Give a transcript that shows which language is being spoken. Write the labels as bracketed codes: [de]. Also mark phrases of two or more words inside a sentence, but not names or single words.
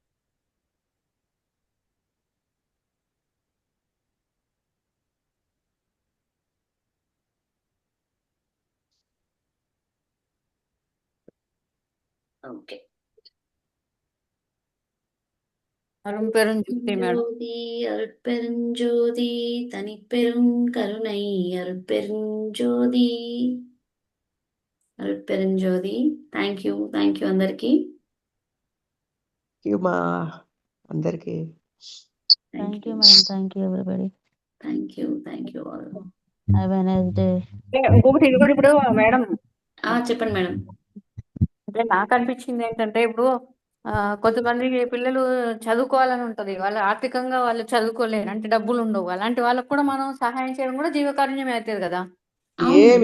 [te] ఓకే. అరుంపెరుంజ్యోతి మేడం. [ta] ஜோதி அருட்பெருஞ்சோதி தனிப்பெரும் கருணை அருட்பெருஞ்ஜோதி அருட்பெருஞ்ஜோதி. [en] thank you [te] అందరికి. మా అందరికి [en] Thank you, madam. Thank you, everybody. Thank you all. Have a nice day. [te] ఇంకొకటి ఇది కూడా ఇప్పుడు మేడం, చెప్పండి మేడం. అంటే నాకు అనిపించింది ఏంటంటే ఇప్పుడు కొంతమంది పిల్లలు చదువుకోవాలని ఉంటది, వాళ్ళు ఆర్థికంగా వాళ్ళు చదువుకోలేరు, అంటే డబ్బులు ఉండవు, అలాంటి వాళ్ళకు కూడా మనం సహాయం చేయడం కూడా జీవకారుణ్యమే అవుతుంది కదా. ఏమి